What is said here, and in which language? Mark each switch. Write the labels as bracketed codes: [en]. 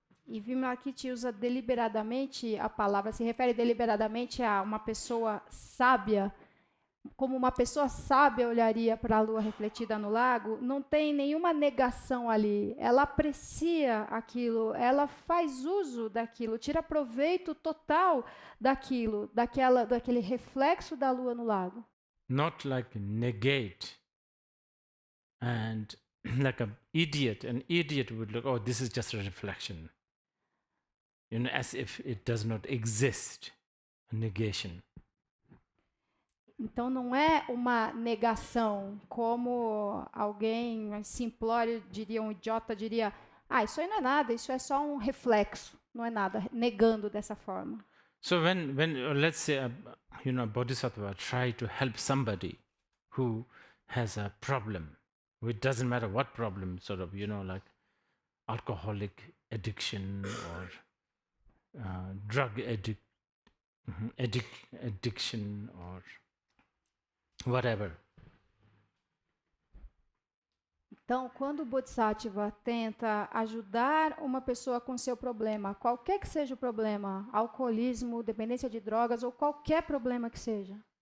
[pt] E Vimalakirti usa deliberadamente a palavra, se refere deliberadamente a uma pessoa sábia, como uma pessoa sábia olharia para a lua refletida no lago, não tem nenhuma negação ali. Ela aprecia aquilo, ela faz uso daquilo, tira proveito total daquilo, daquele reflexo da lua no lago. [en] Not like negate and like an idiot would look, oh, this is just a reflection. As if it does not exist, a negation. [pt] Então não é uma negação, como alguém simplório diria, um idiota diria, isso aí não é nada, isso é só um reflexo, não é nada, negando dessa forma. [en] So when let's say a bodhisattva try to help somebody who has a problem, it doesn't matter what problem, sort of, like alcoholic addiction or drug addiction or whatever. [pt] Então, quando o Bodhisattva tenta ajudar uma pessoa com seu problema, qualquer que seja o problema, alcoolismo, dependência de drogas ou qualquer problema que seja.